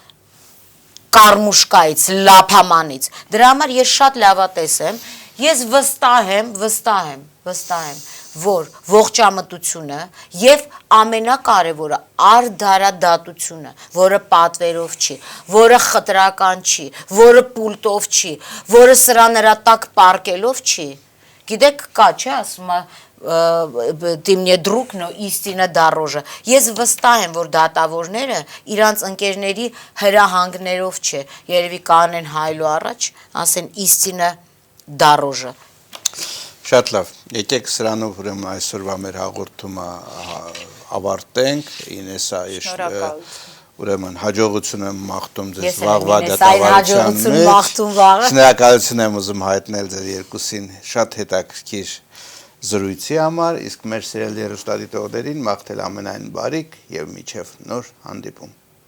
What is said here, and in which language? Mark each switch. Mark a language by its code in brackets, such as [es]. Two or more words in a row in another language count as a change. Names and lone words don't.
[hy] կարմուշկայից, լափամանից։ Դրա համար ես շատ լավատես եմ, ես վստահ եմ, որ ողջամտությունը եւ ամենակարևորը արդարադատությունը, որը պատվերով չի, որը խտրական չի, որը պուլտով չի, որը սրա նրա տակ պարկելով չի։ Գիտեք, կա, չէ, ասում է [ru] ты мне друг, но истина дороже։ [hy] Ես վստահ եմ, որ դատավորները իրանց ընկերների հրահանգներով չէ, երևի կանեն հայլու առաջ, ասեն [ru] истина дороже։ [hy] Շատ լավ, եկեք սրանով ուրեմն այսօրվա մեր հաղորդումը ավարտենք, Ինեսա, ուրեմն հաջողություն եմ մաղթում ձեզ վաղվա դատավարության մեջ, շնորհակալություն եմ ուզում հայտնել ձեր երկուսին շատ հետաքրքիր զրույցի համար, իսկ մեր սիրելի հեռուստադիտողներին մաղթել ամենայն բարիք եւ մինչեւ նոր հանդիպում։